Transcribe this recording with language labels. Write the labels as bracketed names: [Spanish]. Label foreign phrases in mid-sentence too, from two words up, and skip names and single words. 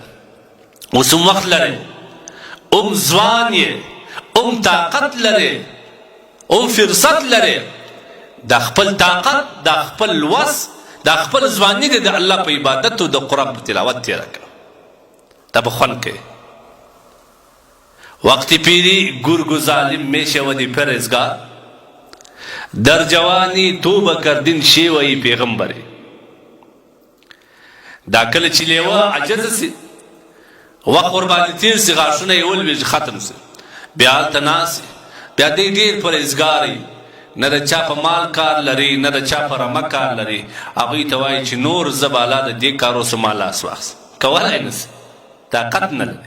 [Pashto] اوس هم وخت لرې، هم ځوان یې، هم طاقت لرې، هم فرصت لرې، دا خپل طاقت، دا خپل وس، دا خپل ځواني دی د الله په عبادت او د قرآن په تلاوت تېره کړه، دا به خوند کوي. [Persian] وقتی پیری گرگ ظالم می شودی پرهیزگار، در جوانی توبه کردین شیوهی پیغمبری. [Pashto] دا کله چې لیوه عجز سي، وخت ورباندې تېر سي، غاښونه یې ولوېږي ختم سي، بیا هلته ناست بیا دی ډېر پرهیزګار وي، نه د چا په مال کار لري، نه د چا په رمه کار لري، هغوی ته وایي چې نور زه به الله د دې کار اوس ما لاس واخلم، کولی نه سي، طاقت نه لري.